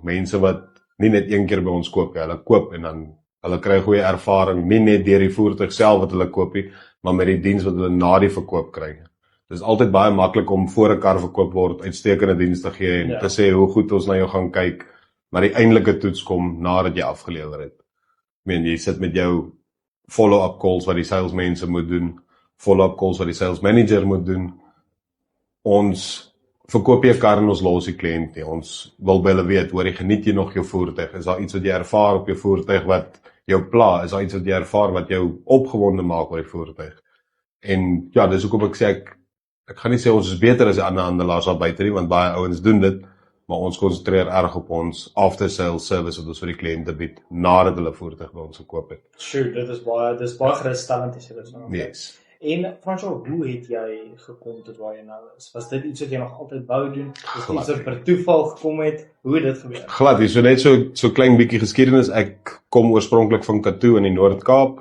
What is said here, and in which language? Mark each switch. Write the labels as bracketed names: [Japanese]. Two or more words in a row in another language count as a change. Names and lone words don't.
[Afrikaans] Mense wat nie net een keer by ons koop nie, hulle koop en dan hulle kry goeie ervaring, nie net deur die voertuig self wat hulle koop nie, maar met die diens wat hulle na die verkoop kry. Dit is altyd baie maklik om voor 'n kar verkoop word, uitstekende diens te gee en te sê hoe goed ons na jou gaan kyk, maar die eintlike toets kom nadat jy afgelewer het. Ek meen, jy sit met jou [English] follow-up calls [Afrikaans] wat die salesmense moet doen, [English] follow-up calls [Afrikaans] wat die [English] sales manager [Afrikaans] moet doen. Ons verkoop jy 'n kar en ons los die kliënt nie. Ons wil by hulle weet, hoor jy, geniet jy nog jou voertuig? Is daar iets wat jy ervaar op jou voertuig wat jou pla? Is daar iets wat jy ervaar wat jou opgewonde maak oor die voertuig? En ja, dis hoekom ek sê ek gaan nie sê ons is beter as die ander handelaars daar buite nie, want baie ouens doen dit, maar ons konsentreer erg op ons [English] after sales service [Afrikaans] wat ons vir die kliënte bied nadat hulle voertuig by ons gekoop het. Sure, dit is baie gerusstellend as jy dit so. Yes. En François, hoe het jy gekom tot waar jy nou is? Was dit iets wat jy nog altyd wou doen? Is dit iets wat per toeval gekom het? Hoe het dit gebeur? Glad, hier so net so klein bietjie geskiedenis. Ek kom oorspronklik van Katoo in die Noord-Kaap.